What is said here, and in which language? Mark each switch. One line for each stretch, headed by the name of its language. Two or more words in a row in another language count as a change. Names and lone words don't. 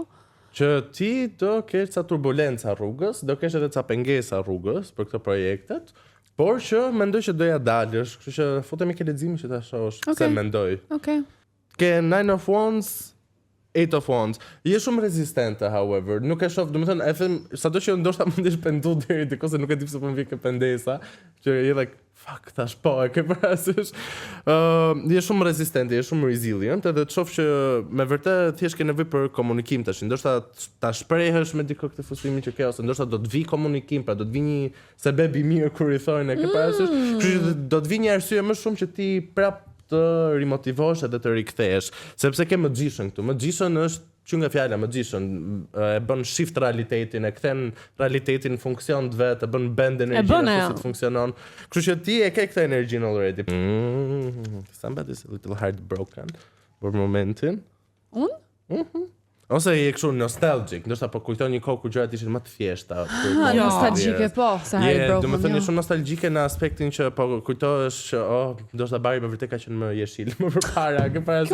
Albanian: Që ti do kesh ca turbulenca rrugës, do kesh edhe ca pengesa rrugës për këto projektet, por që mendoj që doja dalësh, kështu që futemi ke leximin që ta shohësh se mendoj. Okej. Ke Nine of Wands, Eight of Wands. Je shumë rezistente, however. Nuk e shoh, domethënë, e them, sado që ndoshta mundesh pendu deri diku se nuk e di pse po më vjen kë pendesa, që je
English: like fuck,
Albanian: thash po, e ke parasysh. Je shumë rezistente, je shumë resilient, edhe të shoh që me vërtet thjesht ke nevojë për komunikim tash. Ndoshta ta shprehësh me dikë këtë frustrimin që ke, ose ndoshta do të vi komunikim, pra do të vi një sebeb i mirë kur i thonë, e ke parasysh. Kështu që do të vi një arsye më shumë që ti prap të rimotivosh edhe të rikthesh, sepse ke magician këtu. Magician është që nga fjala magician, e bën shift realitetin, e kthen realitetin në funksion të vet, e bën bend energjinë ashtu si të funksionon. Kështu që ti e ke këtë
English: energy already. Somebody's a little heartbroken
Albanian: për momentin. Unë? Ose je kështu nostalgic, ndoshta po kujton një kohë kur gjërat ishin më të thjeshta. Nostalgjike po, se heartbroken. Domethënë je shumë nostalgjike në aspektin që po kujtohesh që ndoshta bari me vërtet ka qenë më jeshil më përpara, ke parasysh.